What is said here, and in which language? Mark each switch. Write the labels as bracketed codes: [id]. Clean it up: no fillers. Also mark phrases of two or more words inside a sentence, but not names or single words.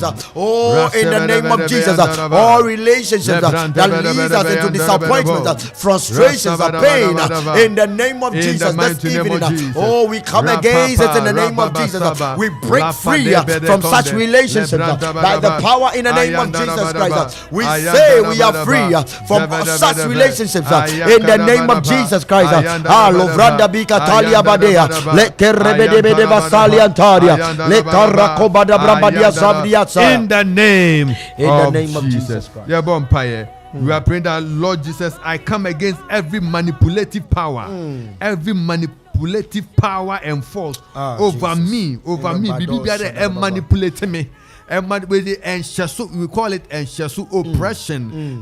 [en] Oh, in the name of Jesus, all relationships that leads us into disappointment, frustrations, pain, in the name of Jesus this evening. Oh, we come against it in the name of Jesus. We break free from such relationships by the power in the name of Jesus Christ. We say we are free free from such relationships in the name of Jesus Christ. Lovranda bika talia badea le kerebede basali antaria le karakobada brambadia sabdiatsa in the name of Jesus Christ. Yeah, bonfire. We are praying that, Lord Jesus, I come against every manipulative power, every manipulative power and force over me. Bibi manipulate me. And we call it oppression.